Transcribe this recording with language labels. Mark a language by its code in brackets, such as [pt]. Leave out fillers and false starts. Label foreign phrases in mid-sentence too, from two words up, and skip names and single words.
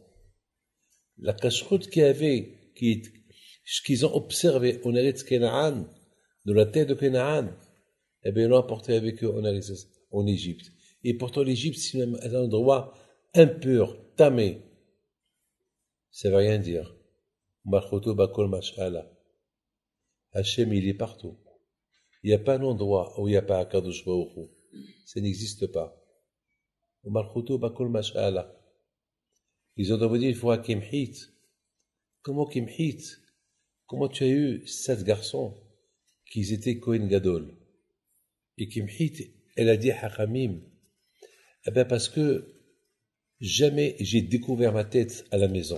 [fr] La cacheroute qu'il y avait, qu'ils ont observé en Eretz Canaan, dans la terre de Canaan, eh bien, ils l'ont apporté avec eux en Égypte. Et pourtant, l'Égypte, c'est un endroit impur, tamé. Ça ne veut rien dire. [he] מלכותו בכל משלה. [fr] Hachem, il est partout. Il n'y a pas un endroit où il n'y a pas [he] הקדוש ברוך הוא. [fr] Ça n'existe pas. [he] מלכותו בכל משלה. [fr] Ils ont demandé une fois à Kimhit. Comment Kimhit? Comment tu as eu 7 garçons qui étaient [he] כהן גדול? [fr] Et Kimhit, elle a dit Hachamim. Eh bien, parce que jamais j'ai découvert ma tête à la maison.